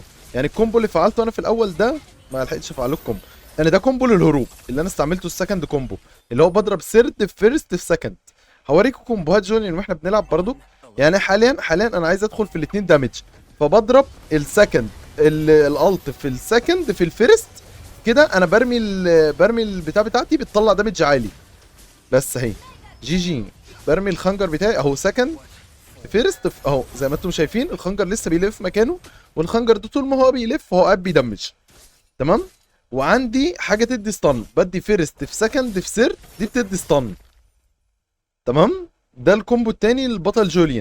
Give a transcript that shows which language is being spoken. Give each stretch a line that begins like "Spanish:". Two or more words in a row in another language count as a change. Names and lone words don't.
Arabic: يعني الكومبو اللي فعلته انا في الاول ده ما لحقتش افعله الكومبو، يعني ده كومبو للهروب اللي انا استعملته
English: second combo,
Arabic: اللي هو بضرب سيرد في فيرست في سكند. هوريكم كومبوهات جوليان واحنا بنلعب برضو. يعني حاليا انا عايز ادخل في الاثنين دامج، فبضرب
English: second ult
Arabic: في السكند في الفيرست. كده انا برمي البتاع بتاعتي بتطلع دامج عالي. بس اهي جي جي، برمي الخنجر بتاعي اهو سكند فيرست اهو. زي ما انتم شايفين الخنجر لسه بيلف مكانه، والخنجر ده طول ما هو بيلف هو قاعد بيدمج. تمام، وعندي حاجه تدي ستان، بدي فيرست في سكند في سيرد، دي بتدي ستان. تمام، ده الكومبو التاني للبطل جوليان.